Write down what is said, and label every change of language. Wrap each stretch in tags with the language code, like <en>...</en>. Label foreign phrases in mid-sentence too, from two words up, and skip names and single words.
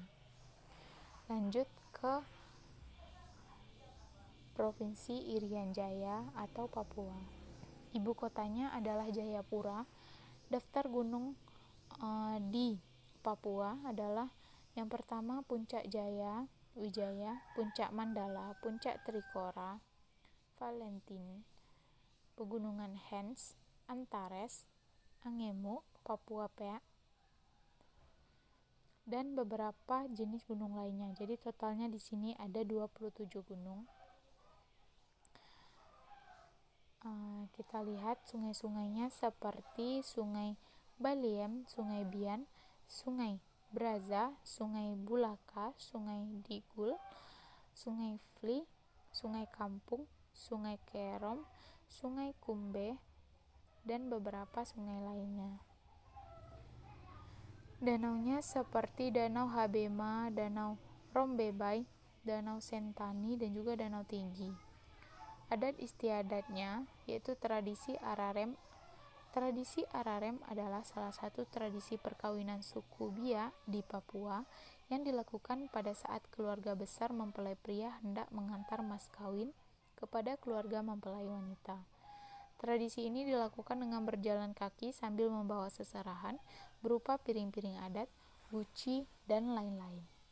<id>Lanjut ke Provinsi Irian Jaya atau Papua. Ibu kotanya adalah Jayapura. Daftar gunung di Papua adalah yang pertama Puncak Jaya, Wijaya, Puncak Mandala, Puncak Trikora, Valentin, Pegunungan Hens, Antares, Angemu, Papua Pea, dan beberapa jenis gunung lainnya. Jadi totalnya di sini ada 27 gunung. Kita lihat sungai-sungainya seperti Sungai Baliem, Sungai Bian, Sungai Braza, Sungai Bulaka, Sungai Digul, Sungai Fli, Sungai Kampung, Sungai Kerom, Sungai Kumbe, dan beberapa sungai lainnya. Danaunya seperti Danau Habema, Danau Rombebai, Danau Sentani, dan juga Danau Tinggi. Adat istiadatnya yaitu tradisi Ararem. Tradisi Ararem adalah salah satu tradisi perkawinan suku Bia di Papua yang dilakukan pada saat keluarga besar mempelai pria hendak mengantar mas kawin kepada keluarga mempelai wanita. Tradisi ini dilakukan dengan berjalan kaki sambil membawa seserahan berupa piring-piring adat, guci, dan lain-lain.</id>